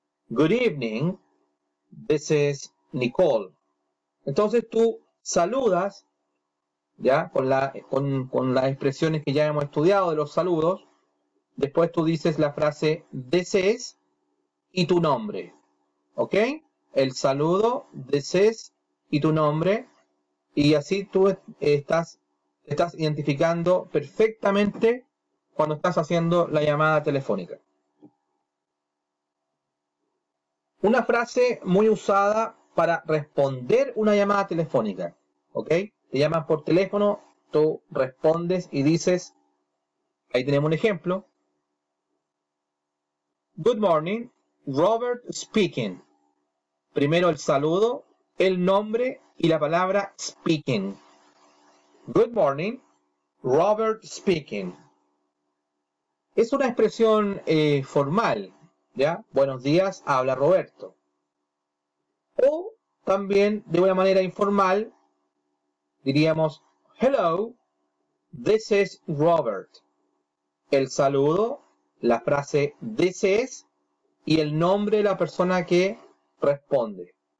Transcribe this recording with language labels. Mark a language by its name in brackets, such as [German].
[English] Good evening, this is Nicole. [Spanish] Entonces tú saludas, ya, con las expresiones que ya hemos estudiado de los saludos. Después tú dices la frase this is y tu nombre. ¿Ok? El saludo, this is y tu nombre. Y así tú estás identificando perfectamente cuando estás haciendo la llamada telefónica. Una frase muy usada para responder una llamada telefónica. ¿Ok? Te llaman por teléfono, tú respondes y dices, ahí tenemos un ejemplo. [English] Good morning, Robert speaking. [Spanish] Primero el saludo, el nombre y la palabra speaking. [English] Good morning, Robert speaking. [Spanish] Es una expresión formal, ¿ya? Buenos días, habla Roberto. O también de una manera informal, diríamos, [English] hello, this is Robert. [Spanish] El saludo, la frase this is y el nombre de la persona que responde.